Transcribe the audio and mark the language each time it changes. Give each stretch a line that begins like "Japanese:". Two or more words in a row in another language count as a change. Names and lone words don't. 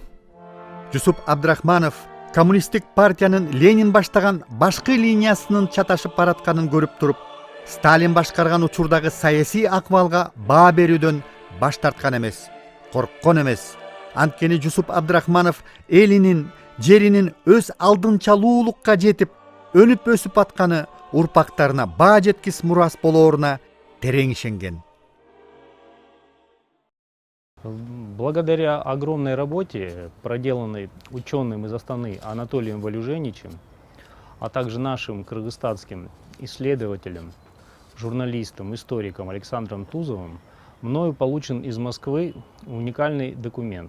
Kyrgyz: Жусуп Абдрахманов коммунисттик партиянын Ленин баштаган башкы линиясынын чаташып баратканын көрүп туруп, Сталин башкарган учурдагы саясий акыбалга баа берүүдөн баш тарткан эмес, корккон эмес. Анткени Жусуп Абдрахманов элинин, жеринин өз алдынчалуулукка жетип, өнүп өсүп атканы урпактарына баа жеткис мурас болооруна терең ишенген.
Russian: Благодаря огромной работе, проделанной ученым из Астаны Анатолием Валюженичем, а также нашим кыргызстанским исследователем, журналистом, историком Александром Тузовым, мною получен из Москвы уникальный документ.